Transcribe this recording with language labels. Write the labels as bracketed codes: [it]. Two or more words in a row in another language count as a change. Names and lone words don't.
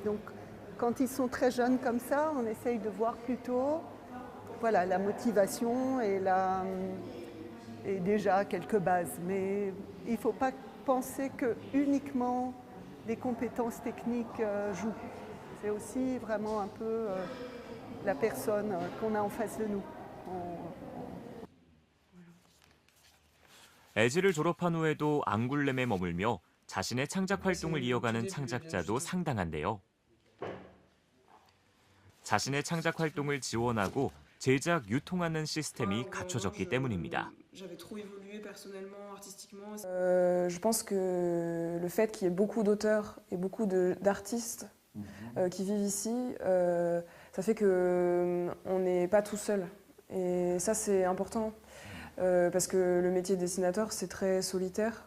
[fr] Donc quand ils sont très jeunes comme ça, on essaye de voir plutôt la motivation et déjà quelques bases. Mais il ne faut pas penser que uniquement les compétences techniques jouent. C'est aussi vraiment un peu la personne qu'on a en face de nous. [ko] 에즈를 졸업한 후에도 앙굴렘에 머물며 자신의 창작 활동을 이어가는 창작자도 상당한데요. 자신의 창작 활동을 지원하고 제작, 유통하는 시스템이 갖춰졌기 때문입니다. [fr] Je pense que le fait qu'il y ait beaucoup d'auteurs et beaucoup d'artistes qui vivent ici, ça fait qu'on n'est pas tout seul. Et ça, c'est important. Parce que le métier de dessinateur, c'est très solitaire.